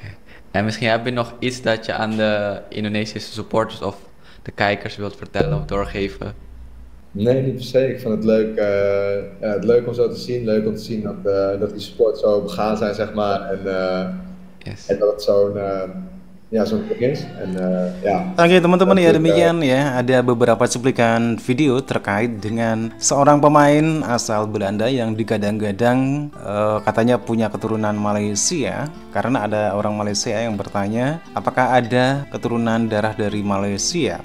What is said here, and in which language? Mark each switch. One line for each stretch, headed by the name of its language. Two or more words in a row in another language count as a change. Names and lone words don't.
Dutch: En misschien heb je nog iets dat je aan de Indonesische supporters of de kijkers wilt vertellen of doorgeven? Nee, niet per se. Ik vond het leuk, leuk om zo te zien. Leuk om te zien dat die sport zo begaan zijn, zeg maar. En dat het zo'n ja, zo'n begint. En ja.
Indonesian: Oke teman-teman ya, Untuk, demikian ya, ada beberapa cuplikan video terkait dengan seorang pemain asal Belanda yang digadang-gadang katanya punya keturunan Malaysia, karena ada orang Malaysia yang bertanya apakah ada keturunan darah dari Malaysia.